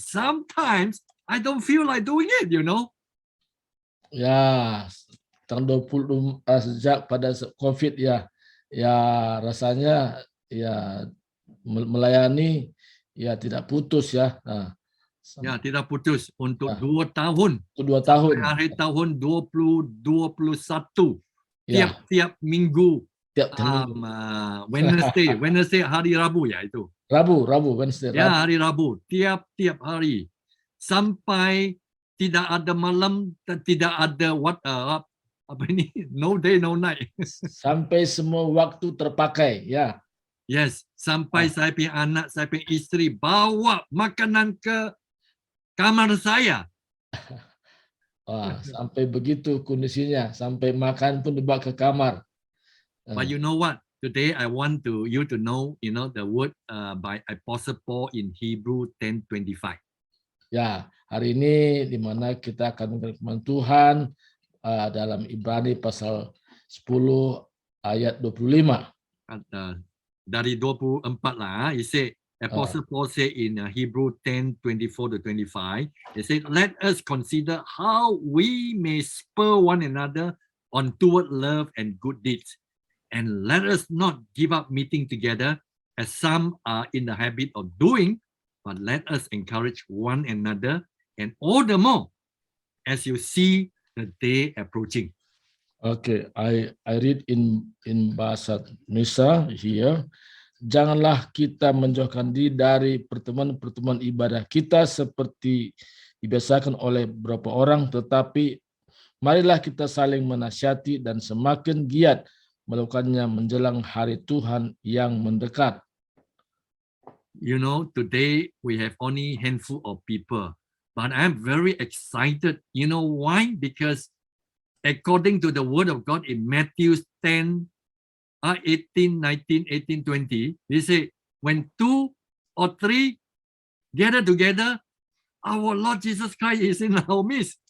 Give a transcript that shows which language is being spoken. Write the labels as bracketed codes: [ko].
[en] Sometimes I don't feel like doing it, you know. [id] Ya, tahun 20 sejak pada COVID ya, ya rasanya ya melayani ya tidak putus ya. Nah, Ya, tidak putus untuk ya, 2 tahun. itu 2 Sampai tahun. akhir tahun 2021. Ya, Tiap minggu tiap minggu. Wednesday hari Rabu ya itu. Rabu, Wednesday, Ya, Rabu. hari Rabu. Tiap hari. Sampai tidak ada malam dan tidak ada apa ini? [en] No day, no night. [id] Sampai semua waktu terpakai ya. Yes, sampai saya punya anak, saya punya isteri bawa makanan ke kamar saya. Wah, sampai begitu kondisinya, sampai makan pun dibawa ke kamar. [en] But you know what? Today I want you to know, the word by Apostle Paul in Hebrew 10:25. [id] Ya, hari ini di mana kita akan mengenal Tuhan dalam Ibrani pasal 10 ayat 25. Dari 24 lah. [en] He said, Apostle Paul said in Hebrew 10:24 to 25, he said, let us consider how we may spur one another on toward love and good deeds. And let us not give up meeting together as some are in the habit of doing, but let us encourage one another, and all the more as you see the day approaching. Okay, I read in bahasa Indonesia here. [id] Janganlah kita menjauhkan diri dari pertemuan-pertemuan ibadah kita seperti dibiasakan oleh beberapa orang, tetapi marilah kita saling menasihati dan semakin giat melakukannya menjelang hari Tuhan yang mendekat. [en] You know, today we have only handful of people, but I'm very excited. You know why? Because according to the word of God in Matthew 10, 18, 19, 18, 20, he say, when 2 or 3 gather together, our Lord Jesus Christ is in our midst.